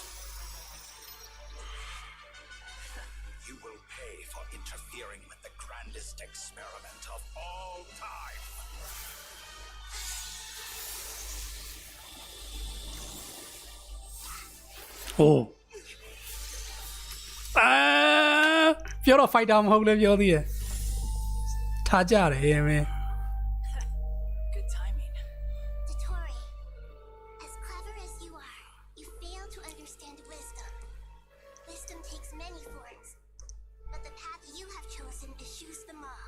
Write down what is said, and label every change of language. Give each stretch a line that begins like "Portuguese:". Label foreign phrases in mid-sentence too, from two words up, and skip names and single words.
English: You will pay for interfering with the grandest experiment of all time. Oh.
Burmese: ပြောတော့ fighter မဟုတ်လဲပြောသေးတယ်ထားကြတယ်မင်း
English: Good timing. Dotori, as clever as you are, you fail to understand wisdom. Wisdom takes many forms, but the path you have chosen eschews them all.